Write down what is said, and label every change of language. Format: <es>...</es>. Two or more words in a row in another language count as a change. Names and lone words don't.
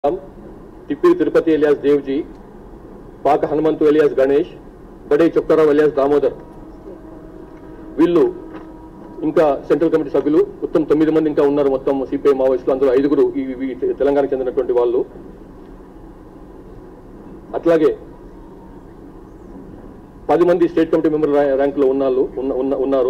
<te>टिप्पी तिरुपति एलियास देवजी, पाक हनुमंतु एलियास गणेश, बड़े चोक्कराव एलियास दामोदर వీళ్ళు ఇంకా సెంట్రల్ కమిటీ సభ్యులు మొత్తం 9 మంది ఇంకా ఉన్నారు. మొత్తం సిపిఐ మావోయిస్టులు అందులో 5గురు ఈ తెలంగాణకు చెందినటువంటి వాళ్ళు. అట్లాగే 10 మంది స్టేట్ కమిటీ మెంబర్ ర్యాంకులో ఉన్నారు.</te>